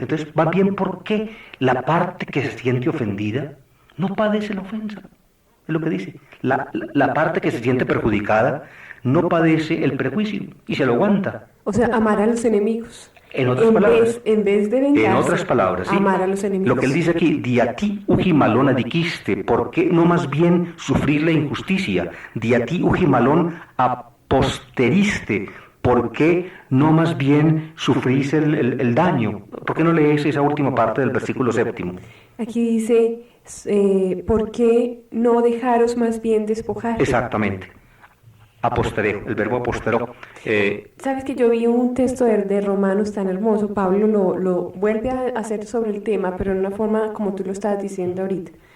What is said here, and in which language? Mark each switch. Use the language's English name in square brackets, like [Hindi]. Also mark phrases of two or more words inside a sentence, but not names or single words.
[Spanish] Entonces, va bien porque la parte que se siente ofendida no padece la ofensa, es lo que dice. La parte que se siente perjudicada no padece el prejuicio y se lo aguanta. O sea, amar a los enemigos. En otras palabras, En vez de vengarse, en otras palabras, sí, amar a los enemigos. lo que él dice aquí, [Greek] Διὰ τί οὐχὶ μᾶλλον ἀδικεῖσθε, [Spanish] ¿por qué no más bien sufrir la injusticia? [Greek] Διὰ τί οὐχὶ μᾶλλον ἀποστερεῖσθε, [Spanish] ¿por qué no más bien sufrís el daño? ¿Por qué no lees esa última parte del versículo séptimo? Aquí dice, ¿por qué no dejaros más bien despojar? Exactamente. Apostereo, el verbo aposteró. Sabes que yo vi un texto de Romanos tan hermoso, Pablo lo vuelve a hacer sobre el tema, pero en una forma como tú lo estabas diciendo ahorita.